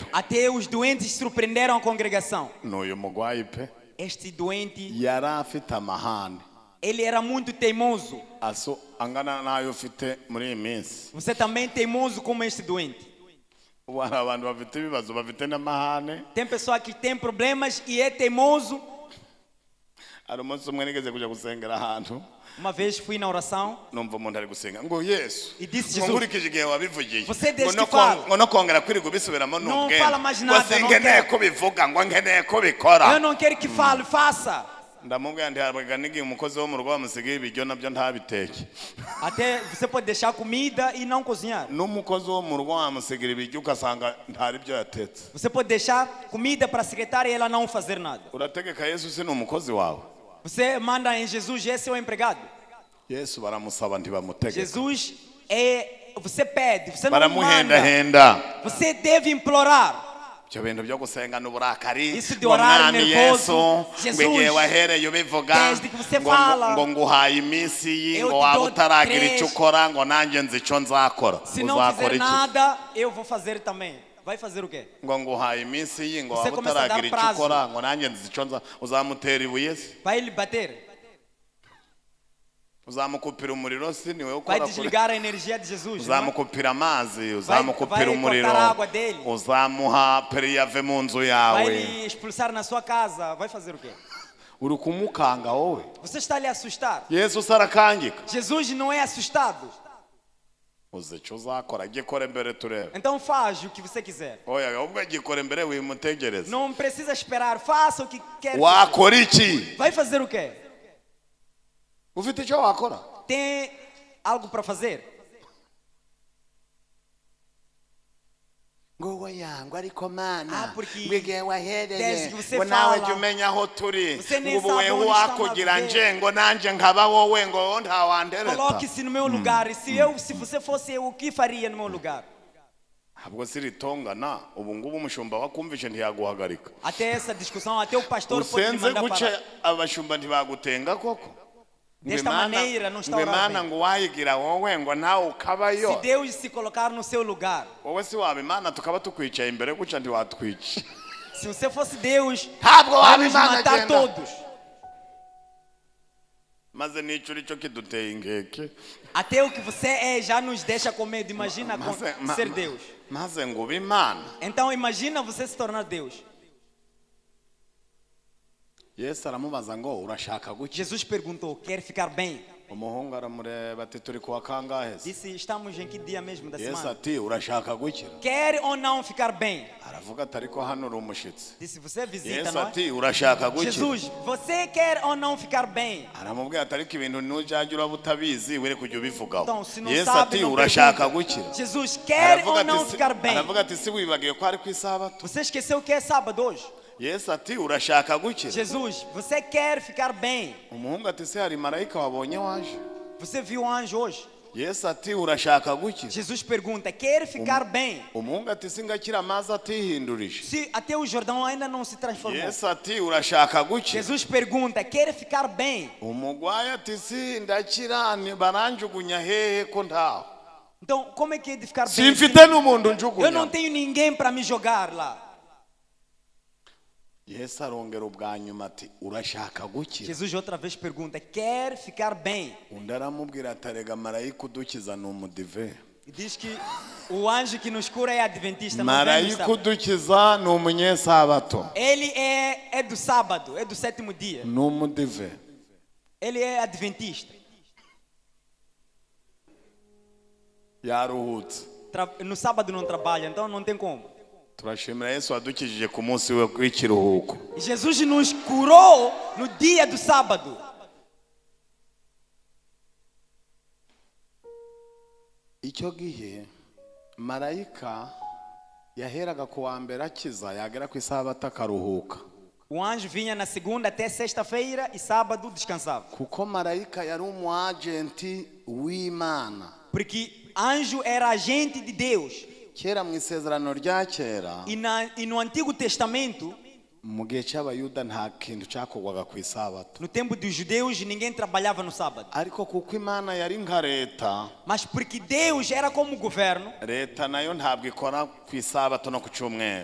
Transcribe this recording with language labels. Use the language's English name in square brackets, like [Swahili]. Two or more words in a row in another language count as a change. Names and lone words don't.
[Portuguese] Até os doentes surpreenderam a congregação. [Kinyarwanda] n'uyu mugwayi pe [Portuguese] Este doente, [Kinyarwanda] yari afite amahane [Portuguese] ele era muito teimoso. [Kinyarwanda] aso angana n'ayo ufite muri iyi minsi. [Portuguese] Você também é teimoso como este doente. [Kinyarwanda] Ubu hari abantu bafite ibibazo bafite n'amahane. [Portuguese] Tem pessoa que tem problemas e é teimoso. [Kinyarwanda] Hari umunsi umwe nigeze kujya gusengera ahantu, [Portuguese] Uma vez fui na oração [Kinyarwanda] numva umuntu ari gusenga ngo Yesu, [Portuguese] e disse: [Kinyarwanda] ngo Jesus, nkurikije igihe wabivugiye, [Portuguese] Você desde [Kinyarwanda] ngo [Portuguese] que fala. [Kinyarwanda] ngo no kongera kwirirwa ubisubiramo [Portuguese] Não [Kinyarwanda] n'ubwenge, [Portuguese] fala mais [Kinyarwanda] ngo [Portuguese] nada, não [Kinyarwanda] sinkeneye [Portuguese] quero. [Kinyarwanda] ko bivuga, ngo nkeneye ko bikora. [Portuguese] eu não quero que fale, faça. [Kinyarwanda] Ndamubwira ndi habwaga n'igihe umukozi wo mu rugo bamusigaye ibiryo nabyo ntabiteke. [Portuguese] Até você pode deixar comida e não cozinhar. [Kinyarwanda] N'umukozi wo mu rugo wamusigira ibiryo ugasanga ntari byo yatetse. [Portuguese] Você pode deixar comida para a secretária e ela não fazer nada. [Kinyarwanda] Urategeka Yesu si ni umukozi wawe? [Portuguese] Você manda em Jesus, esse é o empregado. [Kinyarwanda] Yesu baramusaba ntibamutegeka, [Portuguese] Jesus é. Você pede, você não manda. [Kinyarwanda] baramuhendahenda. [Portuguese] Você deve implorar. [Kinyarwanda] Ibyo bintu byo gusenga n'uburakari [Portuguese] Isso de [Kinyarwanda] ngo [Portuguese] orar [Kinyarwanda] mwami [Portuguese] nervoso, [Kinyarwanda] Yesu, [Portuguese] Jesus, [Kinyarwanda] ngo igihe wahereye ubivuga [Portuguese] desde que você [Kinyarwanda] ngo [Portuguese] fala, [Kinyarwanda] nguhaye iminsi iyi, [Portuguese] eu [Kinyarwanda] ngo [Portuguese] te [Kinyarwanda] waba [Portuguese] dou [Kinyarwanda] utaragira 3. icyo ukora, ngo nanjye nzi icyo nzakora. [Portuguese] Se não [Kinyarwanda] Uzakora [Portuguese] fizer [Kinyarwanda] iki? [Portuguese] nada, eu vou fazer também. Vai fazer o quê? [Kinyarwanda] Ngo nguhaye iminsi iyi, ngo [Portuguese] Você [Kinyarwanda] waba [Portuguese] começa a dar [Kinyarwanda] utaragira icyo [Portuguese] prazo. [Kinyarwanda] ukora, ngo nanjye nzi icyo uzamutera ibuye se? [Portuguese] Vai lhe bater? [Kinyarwanda] Uzamukupira umuriro se? Niwe [Portuguese] Vai [Kinyarwanda] ukora kuri. [Portuguese] desligar a energia de Jesus? Não é? [Kinyarwanda] Uzamukupira amazi, uzamukupira [Portuguese] vai [Kinyarwanda] umuriro, [Portuguese] cortar a água dele. [Kinyarwanda] uzamuha periyave mu nzu [Portuguese] Vai [Kinyarwanda] yawe. [Portuguese] lhe expulsar na sua casa? Vai fazer o quê? [Kinyarwanda] Uri kumukanga wowe. [Portuguese] Você está a lhe assustar? [Kinyarwanda] Yesu sarakangika. [Portuguese] Jesus não é assustado. [Kinyarwanda] Uzi icyo uzakora, gikora mbere turebe. [Portuguese] Então faz o que você quiser. [Kinyarwanda] Oya, ahubwo gikora mbere wimutegereze. [Portuguese] Não precisa esperar. Faça o que quer. [Kinyarwanda] Wakora iki? [Portuguese] Vai fazer o quê? [Kinyarwanda] Ufite icyo wakora? [Portuguese] Tem algo para fazer? [Kinyarwanda] Ngo oya, ngo ariko mana, [Portuguese] porque [Kinyarwanda] ngo igihe wahereye, [Portuguese] desde que você [Kinyarwanda] ngo nawe [Portuguese] fala, [Kinyarwanda] jya umenya aho turi, [Portuguese] você nem [Kinyarwanda] ngo ubu [Portuguese] sabe [Kinyarwanda] wewe [Portuguese] onde está [Kinyarwanda] wakugira [Portuguese] a [Kinyarwanda] nje, ngo nanjye nkaba wowe, ngo ntawandereta. [Portuguese] Coloque-se no meu lugar. E se você fosse eu, o que faria no meu lugar? [Kinyarwanda] Ntabwo siritongana, ubu ngubu umushumba wakumvishe ntiyaguhagarika. [Portuguese] Até essa discussão, até o pastor pode me [Kinyarwanda] Usenze [Portuguese] mandar [Kinyarwanda] guce [Portuguese] parar. [Kinyarwanda] abashumba ntibagutenga koko? [Portuguese] Desta maneira não está [Kinyarwanda] ngo [Portuguese] orando [Kinyarwanda] Imana [Portuguese] bem. [Kinyarwanda] ngo wayigira wowe ngo nawe ukabayo. [Portuguese] Se Deus se colocar no seu lugar, [Kinyarwanda] Wowe si waba Imana tukaba tukwicaye imbere gutya ntiwatwica. [Portuguese] se você fosse Deus, [Kinyarwanda] Ntabwo waba [Portuguese] vamos [Kinyarwanda] Imana [Portuguese] matar [Kinyarwanda] agenda. [Portuguese] todos. [Kinyarwanda] Maze nicyo uri cyo kiduteye inkeke. [Portuguese] Até o que você é já nos deixa com medo. Imagina ser Deus. [Kinyarwanda] Maze ngo ube Imana. [Portuguese] Então imagina você se tornar Deus. [Kinyarwanda] Yesu aramubaza ngo urashaka guki? [Portuguese] Jesus perguntou: quer ficar bem? [Kinyarwanda] Umuhungu aramureba ati turi kuwa kangahe se? [Portuguese] Disse: estamos em que dia mesmo da [Kinyarwanda] Yesu [Portuguese] semana? [Kinyarwanda] ati urashaka gukira? [Portuguese] Quer ou não ficar bem? [Kinyarwanda] Aravuga ati ariko hano uri umushitsi. [Portuguese] Disse: você visita, [Kinyarwanda] Yesu [Portuguese] não é? [Kinyarwanda] ati urashaka gukira? [Portuguese] Jesus, você quer ou não ficar bem? [Kinyarwanda] Aramubwira ati ariko ibintu ntujya uraba utabizi were kujya ubivugaho. [Portuguese] Então, se não [Kinyarwanda] Yesu [Portuguese] sabe, [Kinyarwanda] ati [Portuguese] não [Kinyarwanda] urashaka [Portuguese] pergunta. [Kinyarwanda] gukira? [Portuguese] Jesus, quer [Kinyarwanda] Aravuga [Portuguese] ou não [Kinyarwanda] ati [Portuguese] ficar bem? [Kinyarwanda] aravuga ati si wibagiwe ko ari ku isabato? [Portuguese] Você esqueceu que é sábado hoje? [Kinyarwanda] Yesu ati urashaka gukira? [Portuguese] Jesus, você quer ficar bem? [Kinyarwanda] Umuhungu ati se hari marayika wabonye waje? [Portuguese] Você viu um anjo hoje? [Kinyarwanda] Yesu ati urashaka gukira? [Portuguese] Jesus pergunta: quer ficar bem? [Kinyarwanda] Umuhungu ati singakira amazi atihindurije. [Portuguese] Se até o Jordão ainda não se transformou. [Kinyarwanda] Yesu ati urashaka gukira? [Portuguese] Jesus pergunta: quer ficar bem? [Kinyarwanda] Umugwayi ati si ndakira baranjugunya hehe ko ntaho? [Portuguese] Então, como é que é de ficar bem? [Kinyarwanda] Simfite n'umuntu [Portuguese] Eu [Kinyarwanda] njugunya. [Portuguese] não tenho ninguém para me jogar lá. [Kinyarwanda] Yesu arongera ubwa nyuma ati urashaka gukira? [Portuguese] Jesus outra vez pergunta: quer ficar bem? [Kinyarwanda] Undi aramubwira ati arega marayika udukiza ni umudive. [Portuguese] E diz que o anjo que nos cura é adventista. Não vem do [Kinyarwanda] Marayika [Portuguese] sábado. [Kinyarwanda] udukiza ni umunyesabato. [Portuguese] Ele é do sábado, é do sétimo dia. [Kinyarwanda] Ni umudive. [Portuguese] Ele é adventista. [Kinyarwanda] Yaruhutse. [Portuguese] No sábado não trabalha, então não tem como. [Kinyarwanda] Turashimira Yesu wadukijije ku munsi w'ikiruhuko. [Portuguese] E Jesus nos curou no dia do sábado. [Kinyarwanda] Icyo gihe marayika yaheraga ku wa mbere akiza yagera ku isabato akaruhuka. [Portuguese] O anjo vinha na segunda até sexta-feira e sábado descansava. [Kinyarwanda] Kuko marayika yari agenti w'Imana. [Portuguese] Porque anjo era agente de Deus. [Kinyarwanda] Kera mu isezerano rya kera. [Portuguese] E no Antigo Testamento, [Kinyarwanda] mu gihe cy'abayuda nta kintu cyakorwaga ku isabato. [Portuguese] No tempo dos judeus ninguém trabalhava no sábado. [Kinyarwanda] Ariko kuko Imana yari nka leta. [Portuguese] Mas porque Deus era como governo. [Kinyarwanda] Leta nayo ntabwo ikora ku isabato no ku cyumweru.